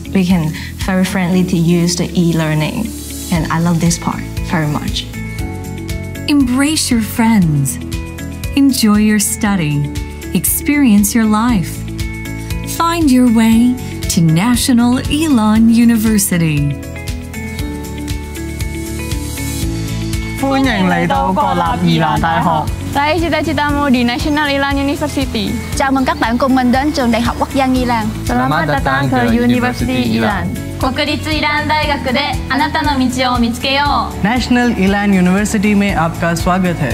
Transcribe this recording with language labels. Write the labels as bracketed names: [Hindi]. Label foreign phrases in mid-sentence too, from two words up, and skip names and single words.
[English] We can very friendly to use the e-learning, and I love this part very much. Embrace your friends. Enjoy your study. Experience your life. Find your way to National Elon University. [Cantonese] 歡迎嚟到國立宜蘭大學。 [Indonesian] Raih cita-citamu di National Ilan University. [Vietnamese] Chào mừng các bạn cùng mình đến trường Đại học Quốc dân Ilan. [Malay] Selamat datang ke University Ilan. [Japanese] 国立イラン大学であなたの道を見つけよう。 [Hindi] National Ilan University में आपका स्वागत है.